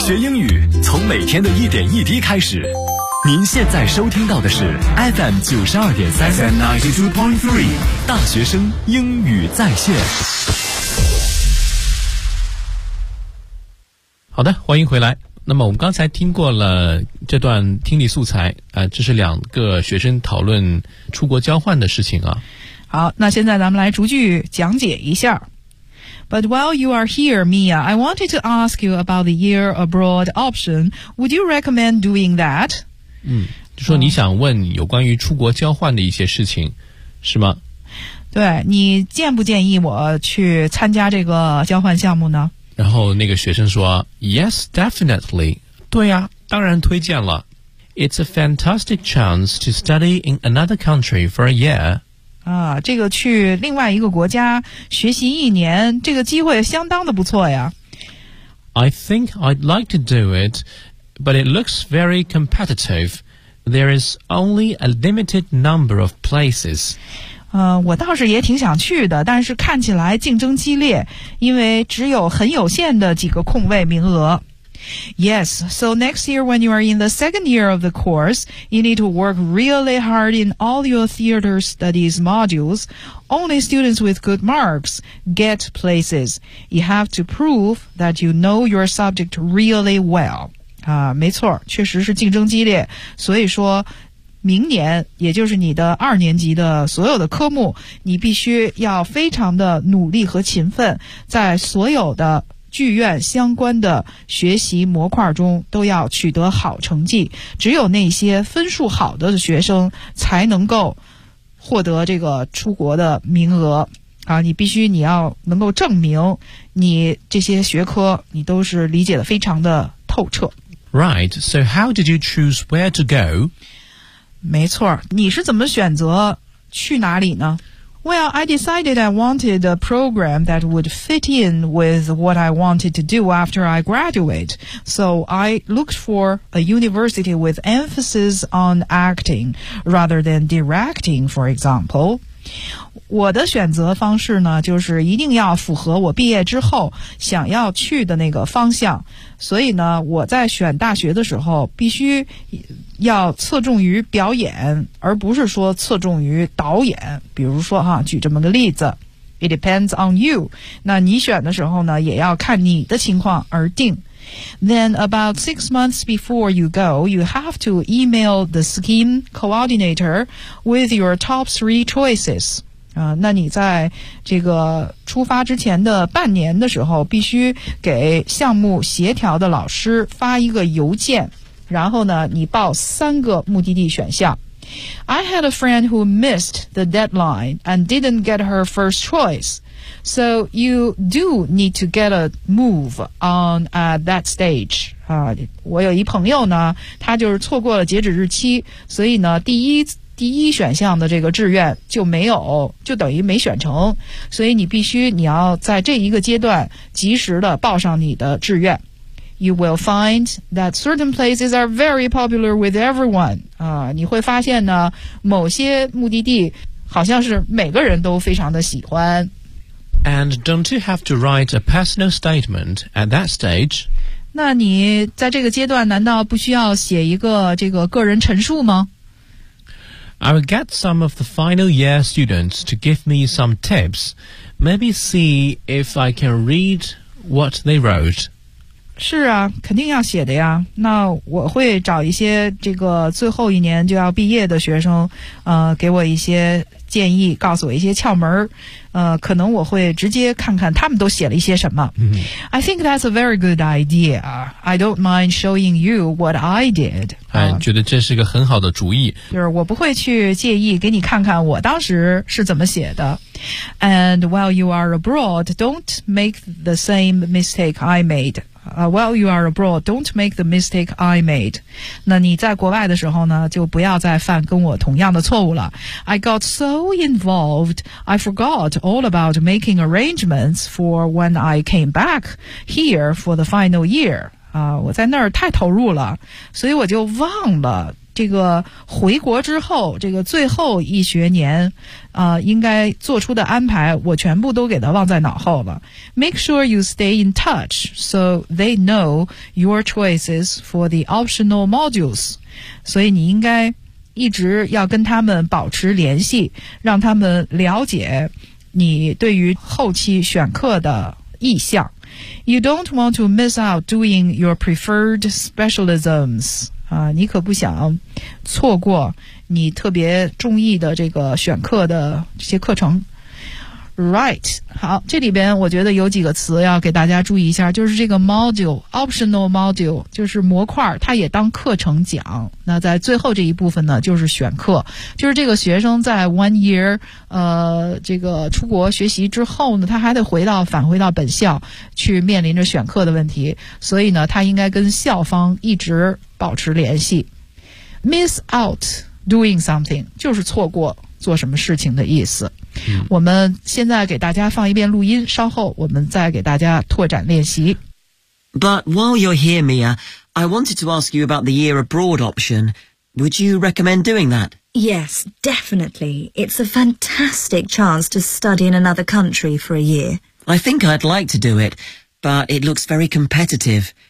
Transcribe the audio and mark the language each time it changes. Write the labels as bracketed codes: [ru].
[zh] 学英语从每天的一点一滴开始。您现在收听到的是 FM92.3 大学生英语在线。好的，欢迎回来。那么我们刚才听过了这段听力素材，这是两个学生讨论出国交换的事情啊。好，那现在咱们来逐句讲解一下。 [en] But while you are here, Mia, I wanted to ask you about the year abroad option. Would you recommend doing that? [zh] 就说你想问有关于出国交换的一些事情，是吗？对，你建不建议我去参加这个交换项目呢？然后那个学生说 , [en] Yes, definitely. [zh] 对呀，当然推荐了。 [en] It's a fantastic chance to study in another country for a year. [zh] 啊，这个去另外一个国家学习一年，这个机会相当的不错呀。 [en] I think I'd like to do it, but it looks very competitive. There is only a limited number of places. [zh] 我倒是也挺想去的，但是看起来竞争激烈，因为只有很有限的几个空位名额。 [en] Yes, so next year when you are in the second year of the course, you need to work really hard in all your theater studies modules. Only students with good marks get places. You have to prove that you know your subject really well. [zh] 没错，确实是竞争激烈，所以说明年也就是你的二年级的所有的科目，你必须要非常的努力和勤奋，在所有的剧院相关的学习模块中都要取得好成绩，只有那些分数好的学生才能够获得这个出国的名额啊！你要能够证明你这些学科你都是理解的非常的透彻。 [en] Right, so how did you choose where to go? [zh] 没错，你是怎么选择去哪里呢？ [en] Well, I decided I wanted a program that would fit in with what I wanted to do after I graduate. So I looked for a university with emphasis on acting rather than directing, for example. [zh] 我的选择方式呢，就是一定要符合我毕业之后想要去的那个方向。所以呢，我在选大学的时候必须要侧重于表演，而不是说侧重于导演。比如说哈，举这么个例子 ， [en] It depends on you。 [zh] 那你选的时候呢，也要看你的情况而定。 [en] Then about 6 months before you go, you have to email the scheme coordinator with your top three choices. [zh] 那你在这个出发之前的半年的时候，必须给项目协调的老师发一个邮件，然后呢，你报三个目的地选项。 [en] I had a friend who missed the deadline and didn't get her first choice. So you do need to get a move on at that stage. [zh] 我有一朋友呢，他就是错过了截止日期，所以呢，第一选项的这个志愿就没有，就等于没选成。所以你要在这一个阶段及时的报上你的志愿。 [en] You will find that certain places are very popular with everyone. [zh] 你会发现呢，某些目的地好像是每个人都非常的喜欢。 [en] And don't you have to write a personal statement at that stage? [zh] 那你在这个阶段难道不需要写一个这个个人陈述吗？ [en] I will get some of the final year students to give me some tips. Maybe see if I can read what they wrote. [zh] 是啊，肯定要写的呀。那我会找一些这个最后一年就要毕业的学生，给我一些建议，告诉我一些窍门，可能我会直接看看他们都写了一些什么。 Mm-hmm. [en] I think that's a very good idea. I don't mind showing you what I did. [zh] 觉得这是个很好的主意。就是我不会去介意给你看看我当时是怎么写的。 [en] And while you are abroad, don't make the same mistake I made. While you are abroad, don't make the mistake I made. [zh] 那你在国外的时候呢，就不要再犯跟我同样的错误了。 [en] I got so involved, I forgot all about making arrangements for when I came back here for the final year. [zh] 我在那儿太投入了，所以我就忘了这个回国之后，这个最后一学年，应该做出的安排，我全部都给他忘在脑后了。 [en] Make sure you stay in touch so they know your choices for the optional modules. [zh] 所以你应该一直要跟他们保持联系，让他们了解你对于后期选课的意向。 [en] You don't want to miss out doing your preferred specialisms. [zh] 你可不想错过你特别中意的这个选课的这些课程。 [en] Right. [zh] 好，这里边我觉得有几个词要给大家注意一下，就是这个 module, optional module, 就是模块，它也当课程讲。那在最后这一部分呢，就是选课。就是这个学生在 [en] one year, [zh] 这个出国学习之后呢，他还得返回到本校去面临着选课的问题。所以呢，他应该跟校方一直保持联系。 [en] Miss out doing something, [zh] 就是错过做什么事情的意思。嗯、我们现在给大家放一遍录音，稍后我们再给大家拓展练习。 [en] But while you're here, Mia, I wanted to ask you about the year abroad option. Would you recommend doing that? Yes, definitely. It's a fantastic chance to study in another country for a year. I think I'd like to do it, but it looks very competitive.